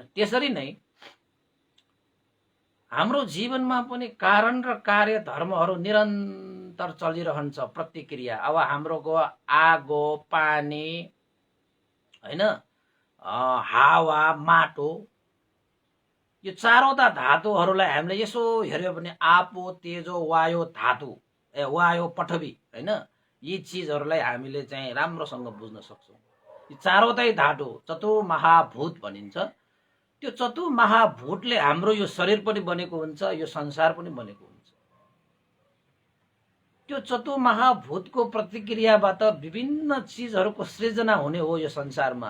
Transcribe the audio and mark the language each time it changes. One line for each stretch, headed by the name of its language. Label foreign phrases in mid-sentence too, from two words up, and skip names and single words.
Nepali: त्यसरी नै हाम्रो जीवनमा पनि कारण र कार्य धर्महरू निरन्तर चलिरहन्छ, प्रतिक्रिया। अब हाम्रोको आगो, पानी हैन, हावा, माटो, यो चारवटा धातुहरूलाई हामीले यसो हेर्यो भने आपो, तेजो, वायु धातु, वायु, पृथ्वी हैन, यी चीजहरूलाई हामीले चाहिँ राम्रोसँग बुझ्न सक्छौं। यी चारवटै धातु चतुर्महाभूत भनिन्छ। त्यो चतुर्महाभूतले हाम्रो यो शरीर पनि बनेको हुन्छ, यो संसार पनि बनेको हुन्छ। त्यो चतुर्महाभूतको प्रतिक्रियाबाट विभिन्न चीजहरूको सृजना हुने हो यो संसारमा।